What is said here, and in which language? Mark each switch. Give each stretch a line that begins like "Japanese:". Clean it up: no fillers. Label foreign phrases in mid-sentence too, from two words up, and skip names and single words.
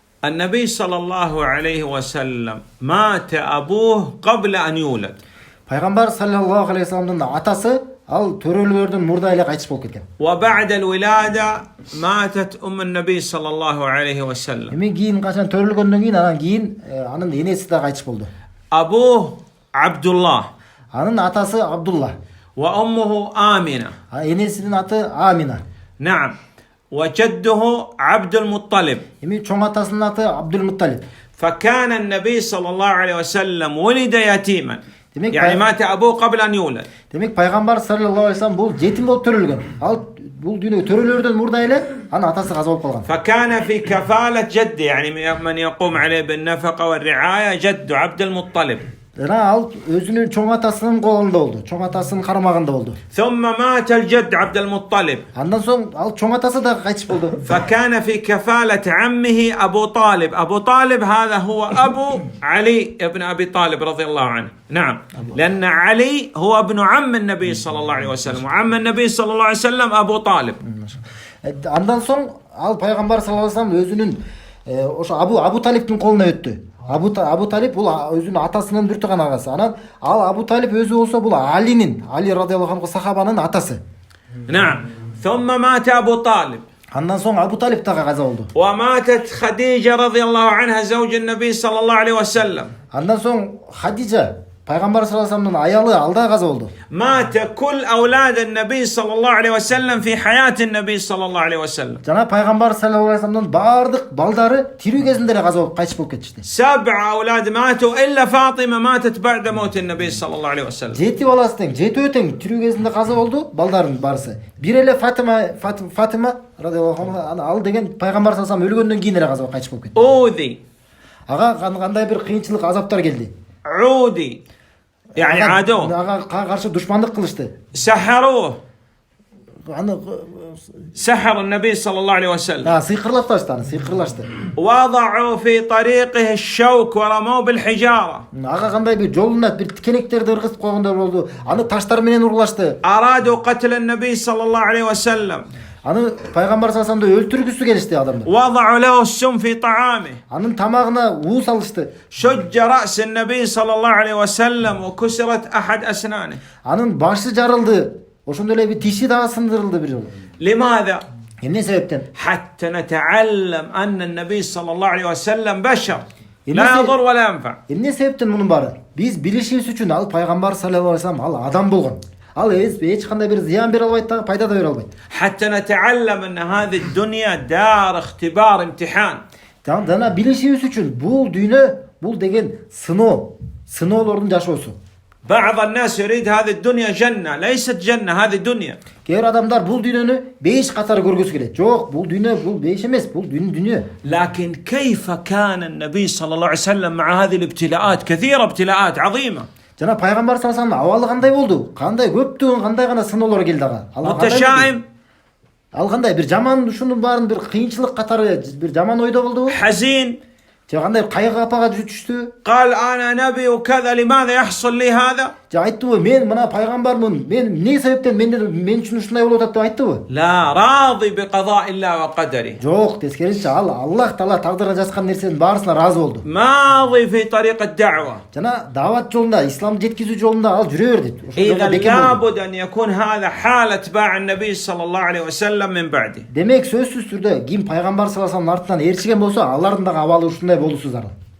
Arabic: النبي صلى الله عليه وسلم مات أبوه قبل أن يولد.
Kyrgyz: Пайгамбар
Arabic: صلى الله عليه وسلم
Kyrgyz: атасы ал төрөлөрдөн мурда эле кайтыш болуп кеткен.
Arabic: وبعد الولادة ماتت أم النبي صلى الله عليه وسلم.
Kyrgyz: Эми кийин качан төрөлгөндөн кийин анан кийин анын энеси да кайтыш болду.
Arabic: أبوه عبد الله
Kyrgyz: Анын атасы Абдулла.
Arabic: وأمه آمنة.
Kyrgyz: Энесинин аты Амина.
Arabic: نعم. وجده عبد المطلب.
Kyrgyz: Эми чоң атасынын аты Абдул-Мутталиб.
Arabic: فكان النبي صلى الله عليه وسلم ولد يتيما.
Kyrgyz: Demek
Arabic: يعني مات أبوه قبل أن يولد.
Kyrgyz: Demek Пайгамбар
Arabic: صلى الله عليه وسلم
Kyrgyz: бул жетим болуп төрөлгөн. Ал бул дүйнөгө төрөлөрдөн мурда эле анын атасы каза болуп калган.
Arabic: فكان في كفالة جده يعني من يقوم عليه بالنفقة والرعاية جده عبد المطلب.
Kyrgyz: Жана ал өзүнүн чоң атасынын колунда болду. Чоң атасынын карамагында болду.
Arabic: ثم مات الجد عبد المطلب.
Kyrgyz: Андан соң ал чоң атасы да кайтыш болду.
Arabic: فكان في كفالة عمه أبو طالب. أبو طالب هذا هو أبو علي ابن أبي طالب رضي الله عنه. نعم. لأن علي هو ابن عم النبي صلى الله عليه وسلم وعم النبي صلى الله عليه وسلم أبو طالب.
Kyrgyz: Андан соң ал Пайгамбар
Arabic: صلى الله عليه وسلم
Kyrgyz: өзүнүн ошо Абу Талиптин колуна өттү. Абу Талип бул өзүнүн атасынын бир тууган агасы. Анан ал Абу Талип өзү болсо бул Али
Arabic: رضي الله عنه
Kyrgyz: сахабанын атасы.
Arabic: نعم. ثم مات أبو طالب.
Kyrgyz: Андан соң Абу Талип дагы каза болду.
Arabic: وماتت خديجة رضي الله عنها زوج النبي صلى الله عليه وسلم.
Kyrgyz: Андан соң Хадижа Пайгамбар
Arabic: صلى الله عليه وسلم
Kyrgyz: аялы ал да каза болду.
Arabic: مات كل أولاد النبي صلى الله عليه وسلم في حياة النبي صلى الله عليه وسلم.
Kyrgyz: Жана Пайгамбар
Arabic: صلى الله عليه وسلم
Kyrgyz: бардык балдары тирүү кезинде эле каза болуп кайтыш болуп кетишти.
Arabic: 7 أولاد ماتوا إلا فاطمة ماتت بعد موت النبي صلى الله عليه وسلم.
Kyrgyz: 7 баласы тең, 7 тең тирүү кезинде каза болду балдардын барысы. Бир эле Фатима
Arabic: رضي الله عنها
Kyrgyz: ал деген Пайгамбар
Arabic: صلى الله عليه وسلم
Kyrgyz: өлгөндөн кийин эле каза болуп кайтыш болуп кетти.
Arabic: أوذي.
Kyrgyz: Ага кандай бир кыйынчылык, азаптар келди.
Arabic: عودي. يعني عادوه.
Kyrgyz: Ага каршы душмандык кылышты.
Arabic: سحروه.
Kyrgyz: Аны
Arabic: سحر النبي صلى الله عليه وسلم.
Kyrgyz: сыйкырлап таштады, сыйкырлашты.
Arabic: وضعوا في طريقه الشوك ورموه بالحجارة.
Kyrgyz: Ага кандай бир жолуна бир тикенектерди ыргызып койгондор болду. Аны таштар менен урлашты.
Arabic: أرادوا قتل النبي صلى الله عليه وسلم.
Kyrgyz: Аны Пайгамбар
Arabic: صلى الله عليه وسلم
Kyrgyz: өлтүргүсү келишти адамдар.
Arabic: وضعوا له السم في طعامه.
Kyrgyz: Анын тамагына уу салышты.
Arabic: شج رأس النبي صلى الله عليه وسلم وكسرت أحد أسنانه.
Kyrgyz: Анын башы жарылды. Ошондой эле бир тиши дагы сындырылды бир жолу.
Arabic: لماذا؟
Kyrgyz: Эмне себептен?
Arabic: حتى نتعلم أن النبي صلى الله عليه وسلم بشر لا يضر ولا ينفع.
Kyrgyz: Эмне себептен мунун баары? Биз билишибиз үчүн ал Пайгамбар
Arabic: صلى الله عليه وسلم
Kyrgyz: ал адам болгон. Ал эч кандай бир зыян бере албайт дагы, пайда да бере албайт.
Arabic: حتى نتعلم أن هذه الدنيا دار اختبار امتحان.
Kyrgyz: Жана билишибиз үчүн бул дүйнө, бул деген сыноолордун жашоосу.
Arabic: بعض الناس يريد هذه الدنيا جنة. ليست جنة، هذه دنيا.
Kyrgyz: Кээ бир адамдар бул дүйнөнү бейиш катары көргүсү келет. Жок, бул дүйнө бул бейиш эмес, бул дүйнө.
Arabic: لكن كيف كان النبي صلى الله عليه وسلم مع هذه الابتلاءات؟ كثيرة ابتلاءات عظيمة.
Kyrgyz: Жана Пайгамбар
Arabic: صلى الله عليه وسلم
Kyrgyz: абалы кандай болду? Кандай көптөгөн кандай гана сыноолор келди ага.
Arabic: متشائم.
Kyrgyz: Ал кандай бир жаман ушунун баарын бир кыйынчылык катары бир жаман ойдо болду.
Arabic: حزين.
Kyrgyz: Же кандай кайгы капага түштү.
Arabic: قال أنا نبي وكذا لماذا يحصل لي هذا؟
Kyrgyz: Же айттыбы, мен мына пайгамбармын. Мен эмне себептен мен үчүн ушундай болуп атат деп айттыбы?
Arabic: لا، راضي بقضاء الله وقدره.
Kyrgyz: Жок, тескерисинче ал Аллах Таала тагдырга жазган нерсенин баарысына разы болду.
Arabic: ماضي في طريق الدعوة.
Kyrgyz: Жана дават жолунда, исламды жеткизүү жолунда ал жүрө берди.
Arabic: إذا لابد أن يكون هذا حال اتباع النبي صلى الله عليه وسلم من بعده.
Kyrgyz: Демек сөзсүз түрдө ким пайгамбар
Arabic: صلى الله عليه وسلم
Kyrgyz: артынан ээрчиген болсо, алардын дагы абалы ушундай болуусу зарыл.